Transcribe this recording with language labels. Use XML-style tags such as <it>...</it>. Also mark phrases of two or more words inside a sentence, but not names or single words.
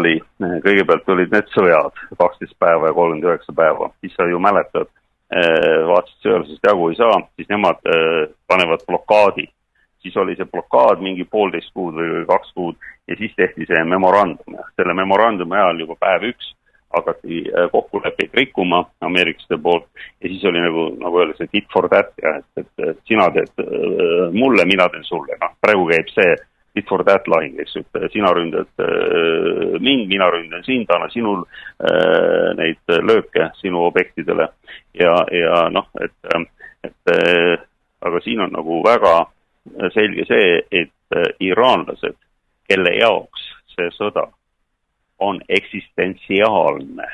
<et>oli, kõigepealt olid need sõjad 12 päeva ja 39 päeva, siis sa ju mäletad, vaatasid sõjalisest jagu ei saa, siis nemad panevad blokaadi, siis oli see blokaad mingi 1,5 kuud või 2 kuud ja siis tehti see memorandum ja selle memorandumi ajal juba päev 1 hakati kokkuleppeid rikkuma ameeriklaste poolt ja siis oli nagu öeldakse</et> <en>tit for that</en> <et>ja et sina teed mulle, mina teen sulle. Praegu käib see</et> <en>tit for that</en> <et>lahing, eks, et sina ründad mind, mina ründan sind, anna sinul neid lööke sinu objektidele ja noh, et aga siin on nagu väga selge see, et iraanlased, kelle jaoks see sõda on eksistentsiaalne.</et>